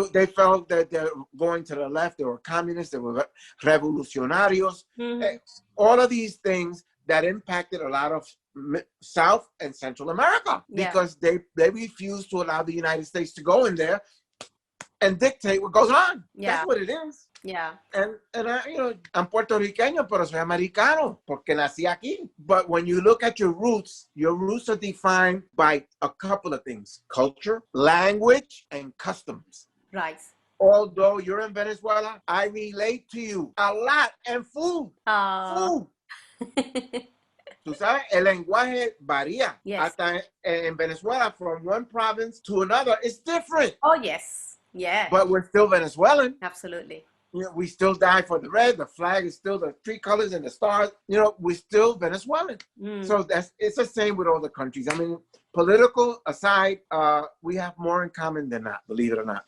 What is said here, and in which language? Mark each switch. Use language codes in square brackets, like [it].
[en] They felt that they're going to the left. They were communists. They were revolucionarios. All of these things that impacted a lot of South and Central America, because they refused to allow the United States to go in there and dictate what goes on. That's what it is. Yeah. And I'm [es] puertorriqueño, pero soy americano, porque nací aquí. [en] But when you look at your roots are defined by a couple of things: culture, language, and customs. Right. Although you're in Venezuela, I relate to you a lot. And food. Food. [es] Tú sabes, el lenguaje varía. Hasta en Venezuela, [en] from one province to another, it's different. Oh, yes. Yeah. But we're still Venezuelan. Absolutely. We still die for the red. The flag is still the three colors and the stars. We're still Venezuelan. So it's the same with all the countries. I mean, political aside, we have more in common than not, believe it or not.